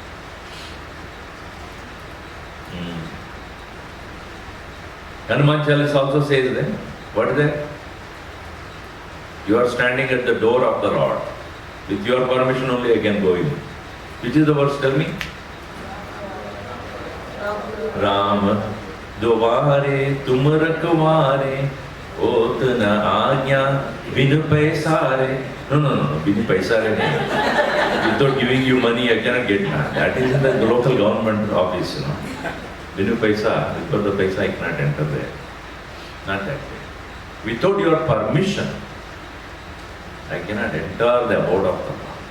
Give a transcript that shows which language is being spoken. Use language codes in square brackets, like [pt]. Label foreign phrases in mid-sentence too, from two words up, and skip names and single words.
[en] Hanuman Chalis also says that. What is that? You are standing at the door of the Lord. With your permission only I can go in. Which is the verse? Tell me. [awa] राम दुआरे तुम रखवारे होत न आज्ञा बिनु पैसारे. [en] No, [awa] बिनु पैसारे. [en] Without giving you money I cannot get that. That is in the local government office, [awa] बिनु पैसा, [en] without the paisa I cannot enter there. Not that way. Without your permission, I cannot enter the abode of the Lord.